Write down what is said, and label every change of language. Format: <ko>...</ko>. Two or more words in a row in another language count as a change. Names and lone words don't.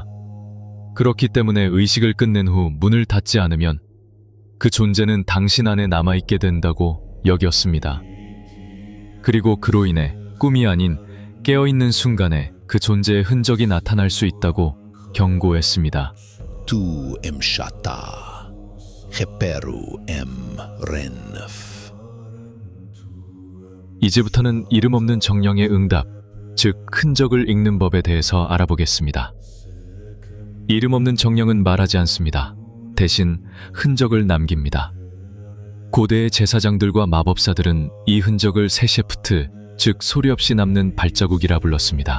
<ko>그렇기 때문에 의식을 끝낸 후 문을 닫지 않으면 그 존재는 당신 안에 남아있게 된다고 여겼습니다. 그리고 그로 인해 꿈이 아닌 깨어있는 순간에 그 존재의 흔적이 나타날 수 있다고 경고했습니다.</ko> <egy>Tu emshata, Heperu renf.</egy> <ko>이제부터는 이름 없는 정령의 응답, 즉 흔적을 읽는 법에 대해서 알아보겠습니다. 이름 없는 정령은 말하지 않습니다. 대신 흔적을 남깁니다. 고대의 제사장들과 마법사들은 이 흔적을 세셰프트, 즉 소리 없이 남는 발자국이라 불렀습니다.</ko>